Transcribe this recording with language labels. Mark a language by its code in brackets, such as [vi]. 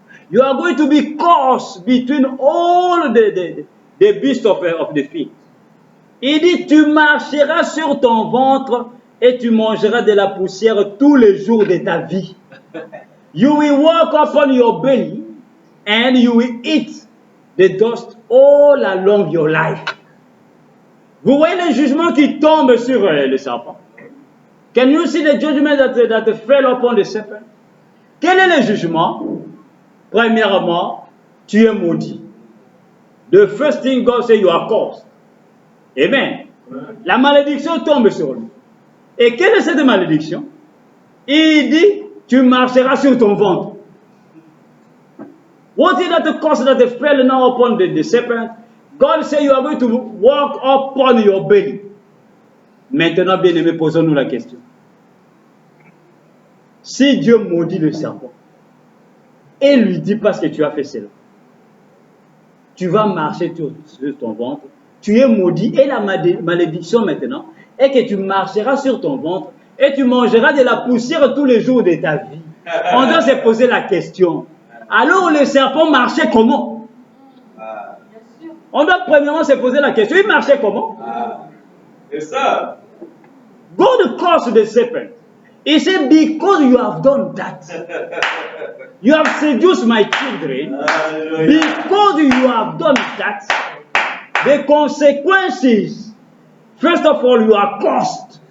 [en] You are going to be cursed between all the beasts of the field. [fr] Il dit, tu marcheras sur ton ventre et tu mangeras de la poussière tous les jours de ta vie. [en] You will walk upon your belly and you will eat the dust all along your life. [fr] Vous voyez le jugement qui tombe sur le serpent? [en] Can you see the judgment that fell upon the serpent? [fr] Quel est le jugement? Premièrement, tu es maudit. [en] The first thing God says, you are cursed. Amen. [fr] La malédiction tombe sur lui. Et quelle est cette malédiction? Il dit, tu marcheras sur ton ventre. [en] What is that curse that fell now upon the serpent? God said you are going to walk upon your belly. [fr] Maintenant, bien-aimés, posons-nous la question. Si Dieu maudit le serpent et lui dit parce que tu as fait cela, tu vas marcher sur ton ventre, tu es maudit et la malédiction maintenant est que tu marcheras sur ton ventre et tu mangeras de la poussière tous les jours de ta vie. On doit se poser la question, Alors le serpent marchait comment? On doit premièrement se poser la question, il marchait comment? C'est ça. [en] God cursed the serpent. He said, because you have done that, you have seduced my children, because you have done that, the consequences, first of all, you are cursed.